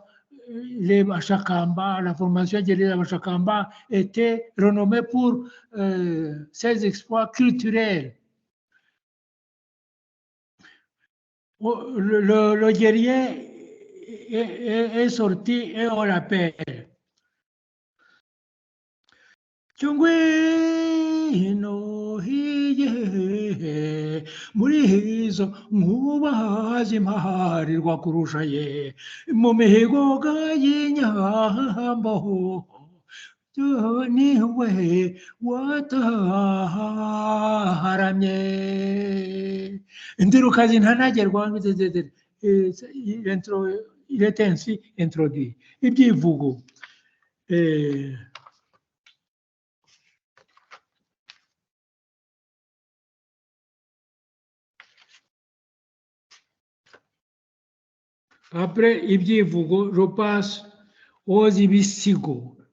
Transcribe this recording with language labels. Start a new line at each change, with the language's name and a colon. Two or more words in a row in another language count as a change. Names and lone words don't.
French: Les Bashakamba, la formation guerrière de Bashakamba était renommée pour ses exploits culturels. Le guerrier est sorti et on l'appelle.
Kinyarwanda: Hino hiye muri hizo nkuba zimpaharirwa kurusha ye mu mihigo y'inyambo niwe wataharamye indirukazi ntanagerwa
French: il est ainsi introduit ibyivugo après ibyivugo, je passe aux ibisigo.